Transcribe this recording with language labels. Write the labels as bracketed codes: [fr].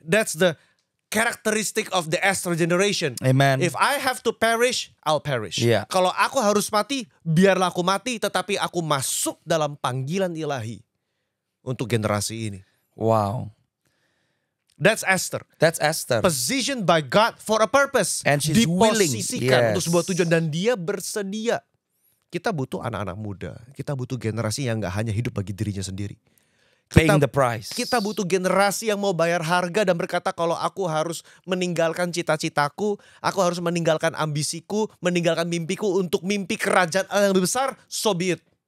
[en] That's the characteristic of the Esther generation. Amen. If I have to perish, I'll perish. Yeah. [id] Kalau aku harus mati, biarlah aku mati. Tetapi aku masuk dalam panggilan ilahi untuk generasi ini. Wow. [en] That's Esther. That's Esther. Positioned by God for a purpose. And she's willing. [id] Diposisikan [en] Yes. [id] untuk sebuah tujuan dan dia bersedia. Kita butuh anak-anak muda. Kita butuh generasi yang gak hanya hidup bagi dirinya sendiri. [en] Paying the price. [id] Kita butuh generasi yang mau bayar harga dan berkata kalau aku harus meninggalkan cita-citaku, aku harus meninggalkan ambisiku, meninggalkan mimpiku untuk mimpi kerajaan yang lebih besar, so be it.